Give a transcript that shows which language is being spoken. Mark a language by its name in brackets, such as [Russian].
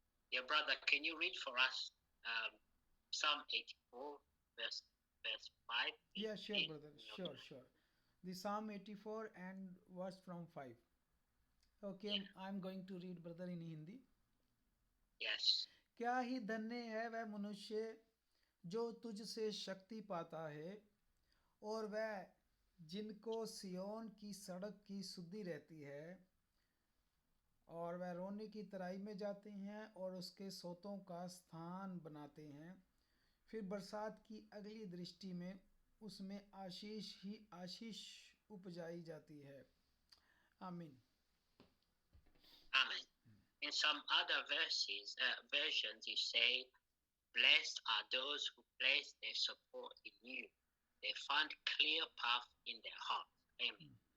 [English] Dear brother, can you read for us Psalm 84, verse 5? Yeah, sure, brother. Sure. The Psalm 84 and verse from 5. Okay, yeah. I'm going to read, brother, in Hindi. Yes. [Hindi] क्या ही धन्य है वह मनुष्य जो तुझसे शक्ति पाता है, और वह जिनको सियोन की सड़क की सुधि रहती है, और वह रोने की तराई में जाते हैं और उसके सोतों का स्थान बनाते हैं। फिर बरसात की अगली दृष्टि में उसमें आशीष ही आशीष उपजाई जाती है। आमीन। [English] Amen. In some other versions, you say, blessed are those who place their support in you. They find clear path in their heart. Amen.